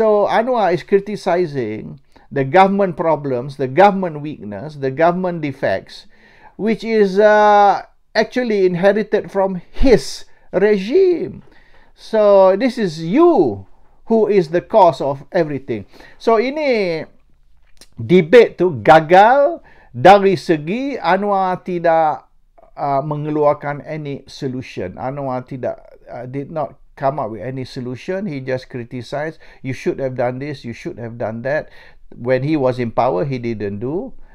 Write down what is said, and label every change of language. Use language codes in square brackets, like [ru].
[en] So Anwar is criticizing the government problems, the government weakness, the government defects, which is actually inherited from his regime. So this is you who is the cause of everything. [ms] So ini debate tu gagal dari segi Anwar tidak mengeluarkan [en] any solution. Anwar did not come up with any solution. He just criticized, you should have done this, you should have done that. When he was in power, he didn't do.